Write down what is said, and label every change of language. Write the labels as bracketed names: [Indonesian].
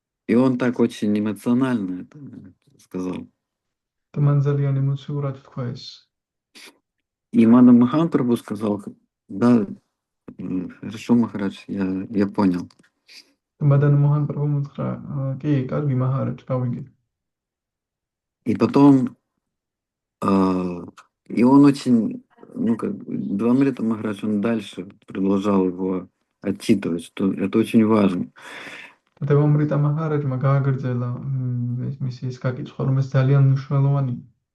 [Russian] И он так очень эмоционально это сказал. [Georgian] და მან ძალიან ემოციურად თქვა ეს. [Russian] И Мадан Махан Прабху сказал: да, хорошо, Махарадж, я понял. [Georgian] და მადან მოჰან პრაბჰუმ უთხრა კი, კარგი მაჰარაჯ, გავიგე. [Russian] И потом, и он очень, Девамрита Махарадж, он дальше продолжал его отчитывать, что это очень важно. [Georgian] დევამრიტა მაჰარაჯმა გააგრძელა მისი ეს გაკითხვა, რომ ეს ძალიან მნიშვნელოვანია.